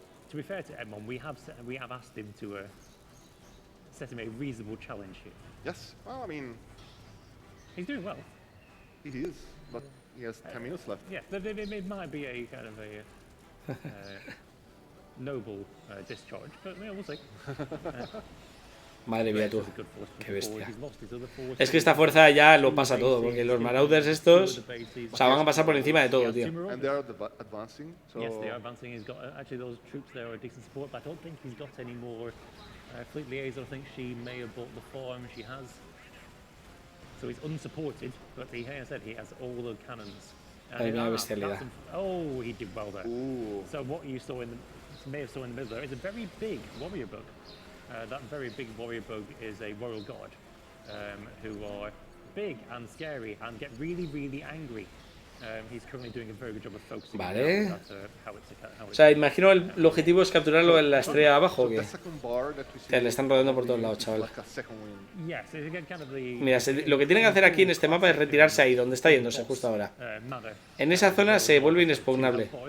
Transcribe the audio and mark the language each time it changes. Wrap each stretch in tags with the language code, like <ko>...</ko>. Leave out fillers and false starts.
<en>To be fair to Edmond, we have asked him to set him a reasonable challenge here. Yes, well, I mean, he's doing well. He is, but he has 10 minutes left. Yeah, it might be a kind of a noble discharge, but yeah, we'll see.</en> <es>Madre mía tú, qué bestia. Es que esta fuerza ya lo pasa todo, porque los Marauders estos, o sea, van a pasar por encima de todo, tío.</es> <en>And they are advancing, so... Yes, they are advancing. He's got, actually those troops there are decent support, but I don't think he's got any more fleet liaison. I think she may have bought the farm, she has. So he's unsupported, but he has said he has all the cannons.</en> <es>Hay una bestialidad.</es> <en>Oh, he did well there. Ooh. So what you saw may have saw in the middle there is a very big warrior bug. That very big warrior bug is a royal guard, who are big and scary and get really, really angry. He's currently doing a very good job of focusing.</en> <es>Vale. O sea, imagino el objetivo es capturarlo en la estrella de abajo, que le están rodeando por todos lados, chaval. Mira, lo que tienen que hacer aquí en este mapa es retirarse ahí, donde está yéndose justo ahora. En esa zona se vuelve inexpugnable.</es>